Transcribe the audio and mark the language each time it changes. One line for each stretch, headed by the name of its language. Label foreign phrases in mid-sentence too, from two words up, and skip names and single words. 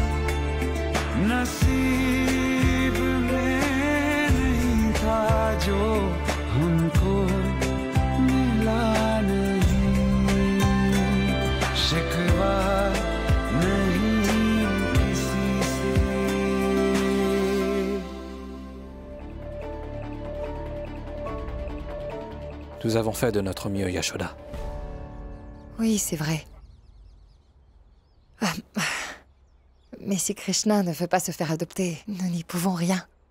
Hindi: नसीब में नहीं था जो हमको मिला नहीं शिकवा नहीं किसी से
French: Nous avons fait de notre mieux, Yashoda. Oui, c'est vrai. Mais si Krishna ne veut pas se faire adopter, nous n'y pouvons rien.